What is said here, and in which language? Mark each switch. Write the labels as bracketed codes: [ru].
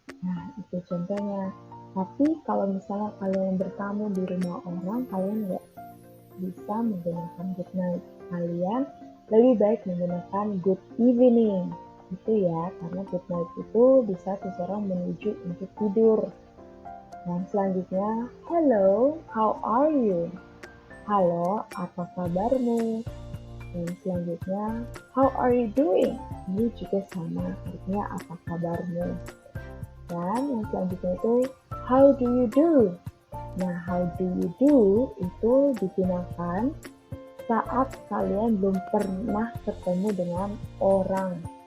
[id] Nah, itu contohnya. Tapi kalau misalnya kalian bertamu di rumah orang, kalian nggak bisa menggunakan good night. Kalian lebih baik menggunakan good evening. Itu ya, karena good night itu bisa seseorang menuju untuk tidur. Dan selanjutnya, [en] hello, how are you? [id] Halo, apa kabarmu? Dan selanjutnya, [en] how are you doing? [id] Ini juga sama, artinya apa kabarmu? Dan yang selanjutnya itu, [en] how do you do? [id] Nah, [en] how do you do [id] itu digunakan saat kalian belum pernah ketemu dengan orang.